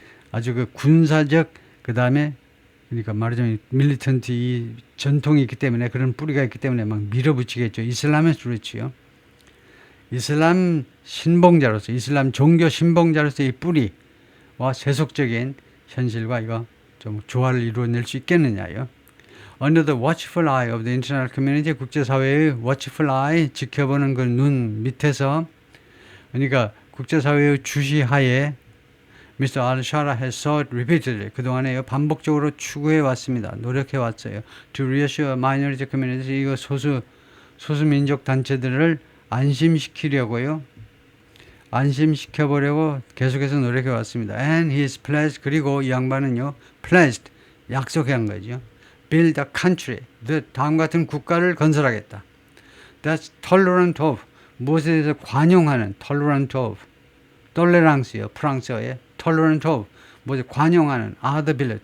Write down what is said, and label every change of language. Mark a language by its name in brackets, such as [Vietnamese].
[Korean] 아주 그 군사적, 그 다음에 그러니까 말하자면 밀리턴트 이 전통이 있기 때문에, 그런 뿌리가 있기 때문에 막 밀어붙이겠죠. 이슬라미스트 루츠요. 이슬람 신봉자로서, 이슬람 종교 신봉자로서 이 뿌리와 세속적인 현실과 이거 좀 조화를 이루어낼 수 있겠느냐요. [English] Under the watchful eye of the international community, [Korean] 국제사회의 [English] watchful eye, [Korean] 지켜보는 그 눈 밑에서, 그러니까 국제사회의 주시하에 [English] Mr. al-Shara has sought repeatedly. [Korean] 그동안에 반복적으로 추구해 왔습니다. 노력해 왔어요. [English] To reassure minority communities. [Korean] 이거 소수민족 단체들을 안심시키려고요. 안심시켜보려고 계속해서 노력해 왔습니다. [English] And he is pledged. [Korean] 그리고 이 양반은요. [English] pledged. [Korean] 약속한 거죠. [English] Build a country. [Korean] 다음 같은 국가를 건설하겠다. [English] That's tolerant of. [Korean] 무엇에 대해서 관용하는 tolerant of. 톨레랑스요. 프랑스어의 tolerant of. 뭐지? 관용하는 [English] other belief.